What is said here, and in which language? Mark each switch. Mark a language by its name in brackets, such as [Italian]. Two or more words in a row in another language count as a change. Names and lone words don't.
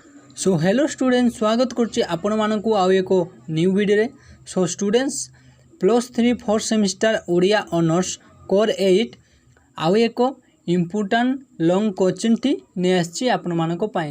[English] So hello students, [Odia] ସ୍ୱାଗତ କରୁଛି ଆପଣ ମାନଙ୍କୁ ଆଉ ଏକ [English] new video [Odia] ରେ। [English] So students, +3 4th semester Odia honours core 8 [Odia] ଆଉ ଏକ [English] important long question [Odia] ଟି ନେଇ ଆସିଛି ଆପଣ ମାନଙ୍କ ପାଇଁ।